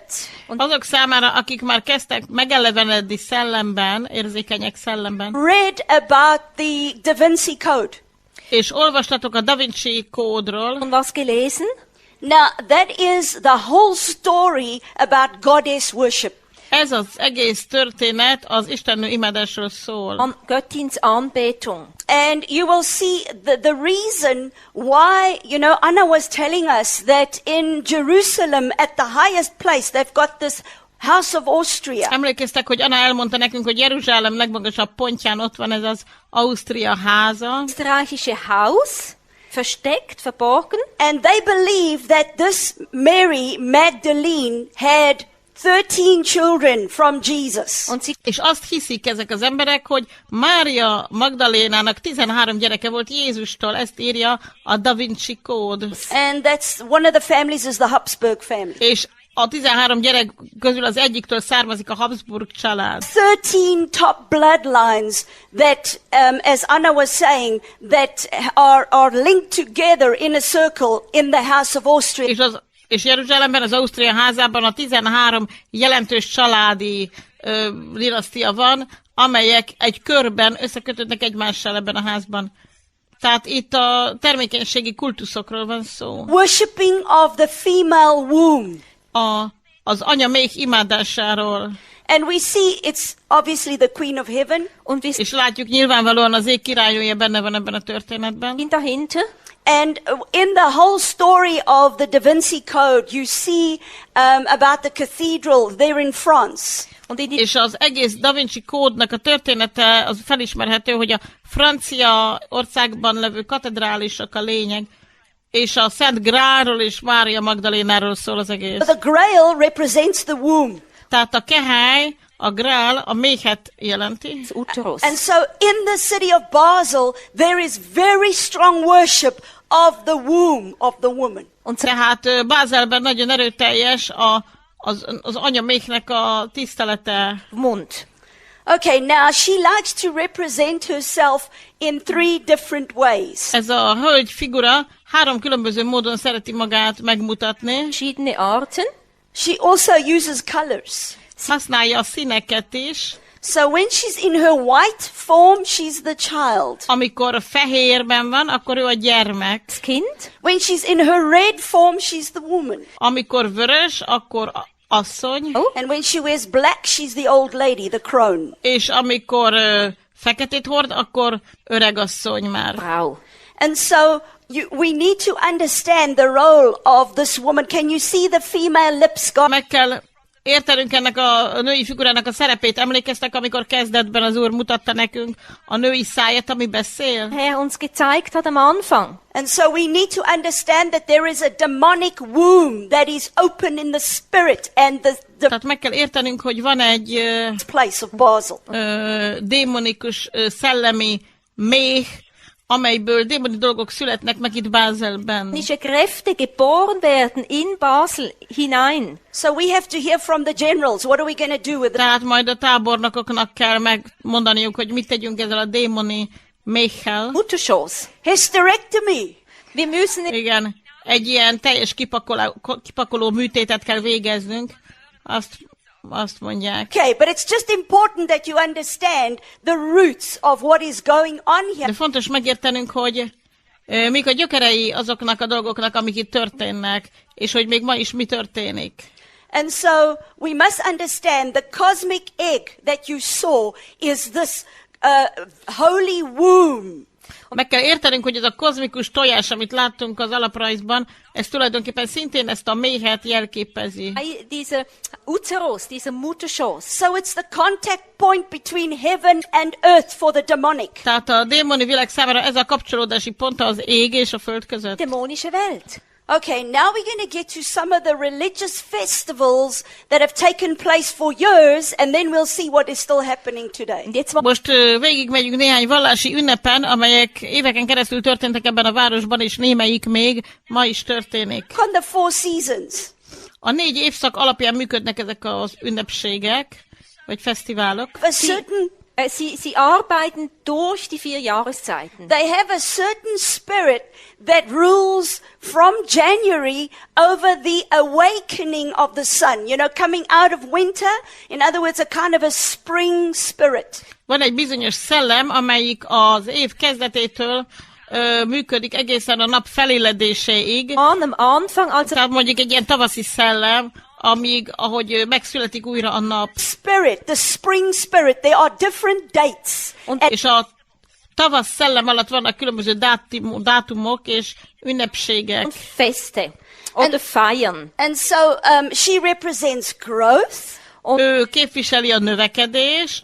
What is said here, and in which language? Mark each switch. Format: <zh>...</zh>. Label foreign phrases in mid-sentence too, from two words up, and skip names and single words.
<hu>Azok számára, akik már kezdtek megelevenedni szellemben, érzékenyek szellemben,</hu> <en>read about the Da Vinci Code.</en> <hu>és olvastatok a Da Vinci kódról,</hu> <de>Und was gelesen?</de> <en>Now, that is the whole story about goddess worship.</en> <hu>ez az egész történet az istennő imádásról szól.</hu> <de>Göttins Anbetung.</de> <en>And you will see the reason why, Anna was telling us that in Jerusalem, at the highest place, they've got this House of Austria.</en> <hu>Emlékeztek, hogy Anna elmondta nekünk, hogy Jeruzsálem legmagasabb pontján ott van ez az Ausztria háza,</hu> <de>Österreichische Haus, versteckt, verborgen.</de> <en>And they believe that this Mary Magdalene had 13 children from Jesus.</en> <de>Und sie</de> <hu>és azt hiszik ezek az emberek, hogy Mária Magdalénának 13 gyereke volt Jézustól, ezt írja a Da Vinci kód.</hu> <en>And that's one of the families is the Habsburg family.</en> <hu>És a 13 gyerek közül az egyiktől származik a Habsburg család.</hu> <en>13 top bloodlines that, as Anna was saying, that are linked together in a circle in the House of Austria.</en> <hu>És Jeruzsálemben, az Ausztria házában a 13 jelentős családi dinasztia van, amelyek egy körben összekötődnek egymással ebben a házban. Tehát itt a termékenységi kultuszokról van szó.</hu> <en>Worshipping of the female womb.</en> <hu>Az anya méh imádásáról.</hu> <en>And we see it's obviously the Queen of Heaven.</en> <de>und wir</de> <hu>És látjuk nyilvánvalóan az ég királynője benne van ebben a történetben.</hu> <de>sind dahinter.</de> <en>And in the whole story of the Da Vinci Code, you see about the cathedral there in France.</en> <de>Und in die</de> <hu>És az egész Da Vinci kódnak a története az felismerhető, hogy a francia országban levő katedrálisok a lényeg, és a Szent Grálról és Mária Magdalénáról szól az egész.</hu> <en>The Grail represents the womb.</en> <hu>Tehát a kehely, a grál, a méhet jelenti. Uterus.</hu> <en>And so in the city of Basel, there is very strong worship of the womb of the woman. Und</en> <hu>Tehát Bázelben nagyon erőteljes az anya méhnek a tisztelete. Mund.</hu> <en>Okay, now she likes to represent herself in 3 different ways.</en> <hu>Ez a hölgy figura 3 különböző módon szereti magát megmutatni.</hu> <de>Verschiedene Arten.</de> <en>She also uses colors.</en> <hu>Használja a színeket is.</hu> <en>So when she's in her white form, she's the child.</en> <hu>Amikor fehérben van, akkor ő a gyermek.</hu> <de>Das Kind.</de> <en>When she's in her red form, she's the woman.</en> <hu>Amikor vörös, akkor asszony. Oh.</hu> <en>And when she wears black, she's the old lady, the crone.</en> <hu>És amikor feketét hord, akkor öregasszony már. Frau.</hu> <en>And so we need to understand the role of this woman. Can you see the female lips? God?</en> <hu>Meg kell értenünk ennek a női figurának a szerepét. Emlékeztek, amikor kezdetben az Úr mutatta nekünk a női száját, ami beszél?</hu> <de>Herr uns gezeigt hat am Anfang.</de> <en>And so we need to understand that there is a demonic womb that is open in the spirit and the</en> <hu>Tehát meg kell értenünk, hogy van egy</hu> <en>place of Basel.</en> <hu>démonikus szellemi méh, amelyből démoni dolgok születnek meg itt Bázelben.</hu> <de>Nische Kräfte geboren werden in Basel hinein.</de> <en>So we have to hear from the generals. What are we going to do with it?</en> <hu>Tehát majd a tábornokoknak kell megmondaniuk, hogy mit tegyünk ezzel a démoni méhkel. Mutterschoss. Hysterectomy.</hu> <de>Wir müssen</de> <hu>Igen, egy ilyen teljes kipakoló műtétet kell végeznünk. Azt mondják.</hu> <en>Okay, but it's just important that you understand the roots of what is going on here.</en> <hu>De fontos megértenünk, hogy mik a gyökerei azoknak a dolgoknak, amik itt történnek, és hogy még ma is mi történik.</hu> <en>And so we must understand the cosmic egg that you saw is this holy womb.</en> <hu>Meg kell értenünk, hogy ez a kozmikus tojás, amit láttunk az alaprajzban, ez tulajdonképpen szintén ezt a méhet jelképezi.</hu> <de>Dieser Uterus, dieser Mutterschoss.</de> <en>So it's the contact point between heaven and earth for the demonic.</en> <hu>Tehát a démoni világ számára ez a kapcsolódási pont az ég és a föld között.</hu> <de>Dämonische Welt.</de> <en>Okay, now we're going to get to some of the religious festivals that have taken place for years, and then we'll see what is still happening today.</en> <de>Und jetzt</de> <hu>Most végigmegyünk néhány vallási ünnepen, amelyek éveken keresztül történtek ebben a városban, és némelyik még ma is történik.</hu> <en>On the 4 seasons.</en> <hu>A 4 évszak alapján működnek ezek az ünnepségek, vagy fesztiválok.</hu> <en>A certain,</en> <de>Sie arbeiten durch die 4 Jahreszeiten.</de> <en>they have a certain spirit that rules from January over the awakening of the sun, you know, coming out of winter. In other words, a kind of a spring spirit.</en> <hu>Van egy bizonyos szellem, amelyik az év kezdetétől működik egészen a nap feléledéséig.</hu> <de>Am Anfang, also</de> <hu>Tehát mondjuk egy ilyen tavaszi szellem, amíg, ahogy megszületik újra a nap.</hu> <en>Spirit, the spring spirit, there are different dates.</en> <hu>És a tavasz szellem alatt vannak különböző dátumok és ünnepségek.</hu> <de>und Feste oder feiern.</de> <en>And so she represents growth.</en> <hu>Ő képviseli a növekedést,</hu>